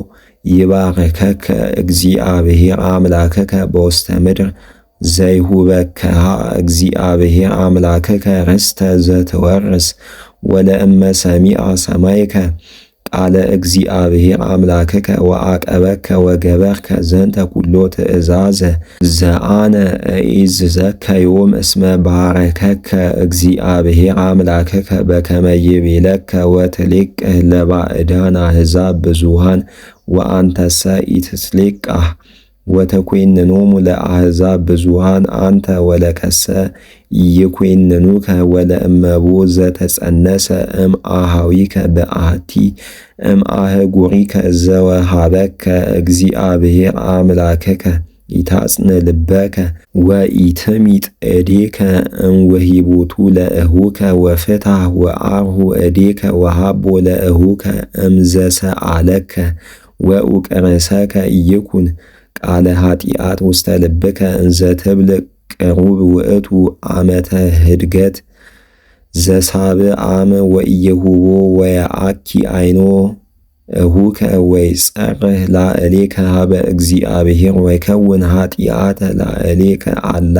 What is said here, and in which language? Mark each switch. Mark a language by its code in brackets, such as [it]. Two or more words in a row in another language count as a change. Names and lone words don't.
[gez] ይባርከከ እግዚአብሔር አምላከከ በውስተ ምድር ዘይሁበከሃ እግዚአብሔር አምላከከ ርስተ ዘትወርስ ወለእመ ሰሚዐ ሰማይከ ቃለ እግዚአብሔር አምላከከ ወአቀበከ ወገበርከ ዘንተ ኩሎ ትእዛዘ ዘአነ እኢዝዘከ ዮም እስመ ባረከከ እግዚአብሔር አምላከከ በከመ ይቤለከ ወትሌቅህ ለባዕዳን አሕዛብ ብዙኃን ወአንተሰ ኢትትሌቃህ ወተኰንኖሙ ለአሕዛብ ብዙኃን አንተ ወለከሰ ይኰንኑከ ወለእመቦ ዘተጸነሰ እምአኀዊከ በአሐቲ እምአህጉሪከ ዘወሃበከ እግዚአብሔር አምላከከ ኢታጽን ልበከ ወኢትሚጥ እዴከ እምወሂቦቱ ለእሁከ ወፍትሐ ወአርሁ እዴከ ወሃቦ ለእሁከ እምዘሰአለከ ወኡቅርሰከ ኢይኩን ቃለ ኃጢአት ውስተ ልብከ እንዘ ትብል ቅሩብ ውእቱ ዓመተ ህድገት ዘሳብዕ ዓመ ወኢይሁቦ ወየአኪ አይኖ እሁከ ወይጸርህ ላዕሌከ ሀበ እግዚአብሔር ወይከውን ኃጢአተ ላዕሌከ አላ